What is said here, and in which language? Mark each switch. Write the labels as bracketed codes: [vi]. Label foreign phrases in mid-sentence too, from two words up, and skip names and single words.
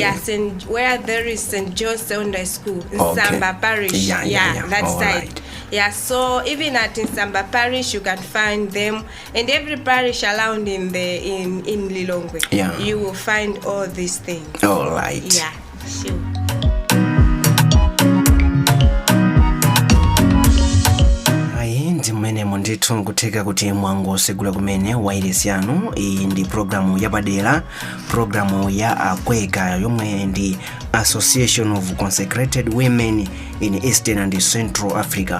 [en] Yes, and where there is St. John's Secondary School in Samba Parish. That side. Right. Yeah, so even at Samba Parish you can find them, and every parish around in Lilongwe. Yeah. You will find all these things. All right. Yeah, sure. [ny] Mmene ndithu nkuteka kuti mwango segula kumene wairesi yanu. Iyi ndi programu yapadera, programu ya ACWECA yomwe ndi Association of Consecrated Women in Eastern and Central Africa.